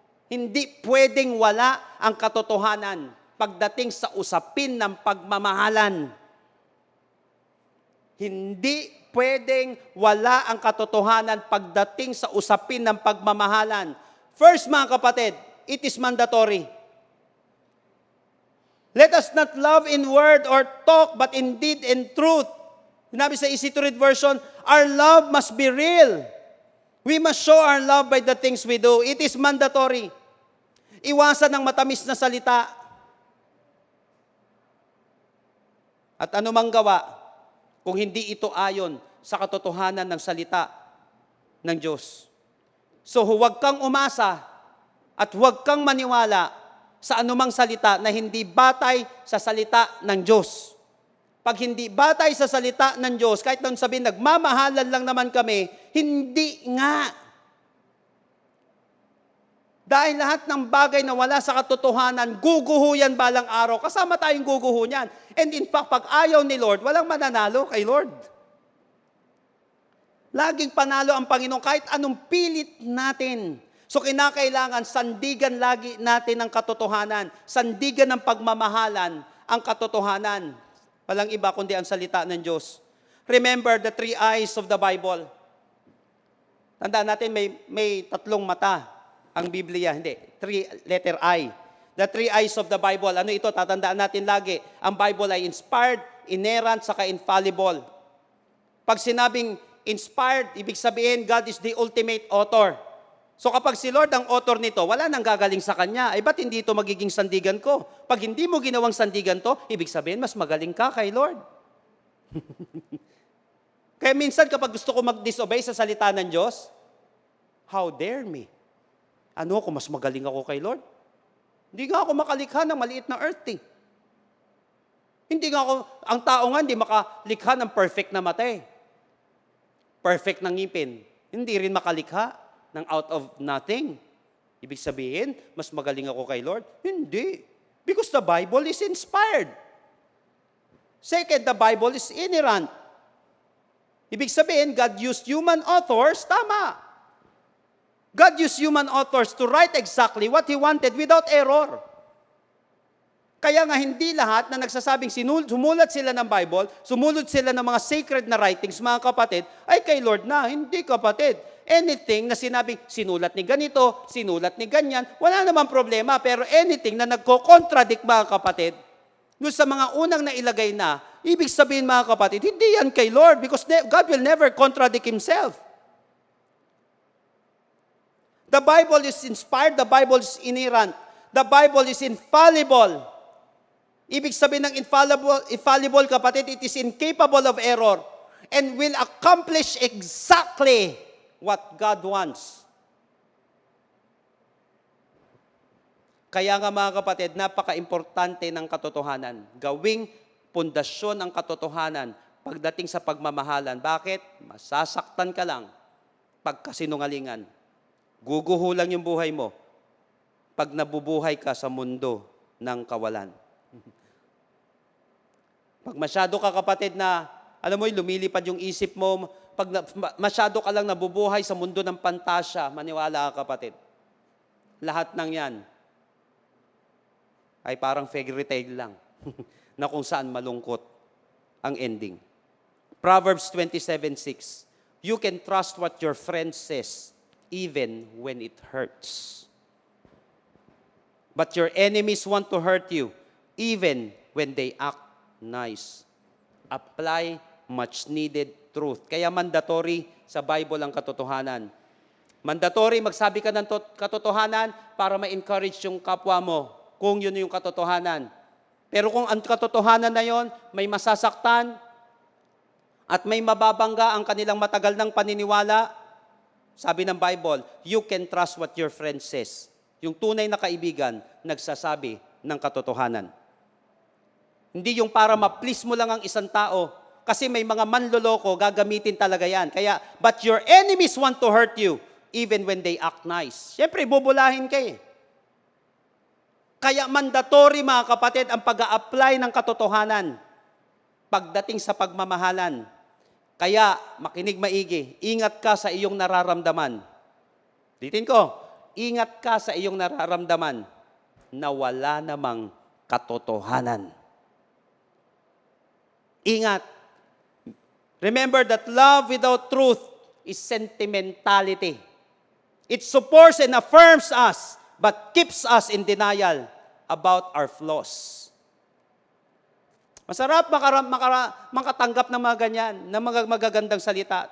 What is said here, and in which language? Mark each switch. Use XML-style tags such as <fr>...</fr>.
<tl>Hindi pwedeng wala ang katotohanan pagdating sa usapin ng pagmamahalan. Hindi pwedeng wala ang katotohanan pagdating sa usapin ng pagmamahalan.</tl> <en>First,</en> <tl>mga kapatid,</tl> <en>it is mandatory. Let us not love in word or talk, but in deed and truth.</en> <tl>Sinabi sa</tl> <en>Easy to Read version, our love must be real. We must show our love by the things we do. It is mandatory.</en> <tl>Iwasan ng matamis na salita. At anumang gawa, kung hindi ito ayon sa katotohanan ng salita ng Diyos. So huwag kang umasa at huwag kang maniwala sa anumang salita na hindi batay sa salita ng Diyos. Pag hindi batay sa salita ng Diyos, kahit nang sabihin, nagmamahalan lang naman kami, hindi nga. Dahil lahat ng bagay na wala sa katotohanan, guguho yan balang araw. Kasama tayong guguho niyan.</tl> <en>And in fact,</en> <tl>pag ayaw ni Lord, walang mananalo kay Lord. Laging panalo ang Panginoon kahit anong pilit natin. So kinakailangan sandigan lagi natin ang katotohanan, sandigan ng pagmamahalan, ang katotohanan. Walang iba kundi ang salita ng Diyos.</tl> <en>Remember the three eyes of the Bible.</en> <tl>Tandaan natin, may tatlong mata ang Biblia. Hindi,</tl> <en>letter I. The three eyes of the Bible.</en> <tl>Ano ito? Tatandaan natin lagi. Ang Bible ay inspired, inerrant, saka infallible. Pag sinabing</tl> <en>inspired,</en> <tl>ibig sabihin</tl> <en>God is the ultimate author.</en> <tl>So kapag si Lord ang author nito, wala nang gagaling sa Kanya. Ay ba't hindi ito magiging sandigan ko? Pag hindi mo ginawang sandigan to, ibig sabihin mas magaling ka kay Lord. Kaya minsan kapag gusto ko mag-disobey sa salita ng Diyos,</tl> <en>how dare me?</en> <tl>Ano kung mas magaling ako kay Lord? Hindi nga ako makalikha ng maliit na earth eh. Hindi nga ako, ang tao nga hindi makalikha ng perfect na mata eh. Perfect na ngipin. Hindi rin makalikha ng</tl> <en>out of nothing.</en> <tl>Ibig sabihin, mas magaling ako kay Lord? Hindi.</tl> <en>Because the Bible is inspired. Second, the Bible is inerrant.</en> <tl>Ibig sabihin,</tl> <en>God used human authors,</en> <tl>tama.</tl> <en>God used human authors to write exactly what He wanted without error.</en> <tl>Kaya nga hindi lahat na nagsasabing sumulat sila ng Bible, sumulat sila ng mga sacred na writings, mga kapatid, ay kay Lord na. Hindi, kapatid. Anything na sinabing sinulat ni ganito, sinulat ni ganyan, wala namang problema. Pero anything na nagko-contradict, mga kapatid, doon sa mga unang nailagay na, ibig sabihin, mga kapatid, hindi yan kay Lord</tl> <en>because God will never contradict Himself. The Bible is inspired, the Bible is inerrant, the Bible is infallible.</en> <tl>Ibig sabihin ng</tl> <en>infallible,</en> <tl>kapatid,</tl> <en>it is incapable of error and will accomplish exactly what God wants.</en> <tl>Kaya nga, mga kapatid, napaka-importante ng katotohanan. Gawing pundasyon ang katotohanan pagdating sa pagmamahalan. Bakit? Masasaktan ka lang pagkasinungalingan. Guguhulang yung buhay mo pag nabubuhay ka sa mundo ng kawalan. Pag masyado ka, kapatid, na, alam mo, lumilipad yung isip mo, pag masyado ka lang nabubuhay sa mundo ng pantasya, maniwala ka, kapatid, lahat ng yan ay parang fairy tale lang na kung saan malungkot ang ending.</tl> <en>Proverbs 27:6, you can trust what your friend says even when it hurts. But your enemies want to hurt you even when they act nice. Apply much needed truth.</en> <tl>Kaya mandatory sa Bible ang katotohanan. Mandatory magsabi ka ng katotohanan para ma-encourage yung kapwa mo kung yun yung katotohanan. Pero kung ang katotohanan na yon may masasaktan at may mababangga ang kanilang matagal ng paniniwala, sabi ng Bible,</tl> <en>you can trust what your friend says.</en> <tl>Yung tunay na kaibigan, nagsasabi ng katotohanan. Hindi yung para ma-please mo lang ang isang tao. Kasi may mga manloloko, gagamitin talaga yan. Kaya,</tl> <en>but your enemies want to hurt you, even when they act nice.</en> <tl>Siyempre, bubulahin kayo. Kaya mandatory, mga kapatid, ang pag-a-apply ng katotohanan pagdating sa pagmamahalan. Kaya, makinig maigi, ingat ka sa iyong nararamdaman. Litin ko, ingat ka sa iyong nararamdaman na wala namang katotohanan. Ingat.</tl> <en>Remember that love without truth is sentimentality. It supports and affirms us, but keeps us in denial about our flaws.</en> <tl>Masarap makatanggap ng mga ganyan, ng mga magagandang salita.</tl>